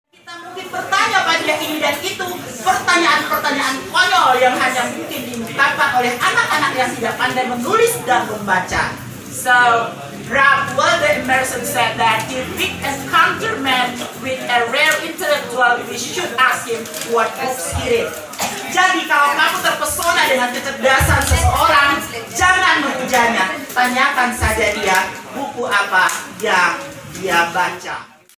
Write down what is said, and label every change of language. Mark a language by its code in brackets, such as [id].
[id] Kita mungkin bertanya pada ini dan itu, pertanyaan-pertanyaan konyol yang hanya mungkin diungkapkan oleh anak-anak yang tidak pandai menulis dan membaca. [en] So, Ralph Waldo Emerson said that if we encounter man with a rare intellectual, we should ask him what books he read. [id] Jadi kalau kamu terpesona dengan kecerdasan seseorang, jangan menghujanya. Tanyakan saja dia buku apa yang dia baca.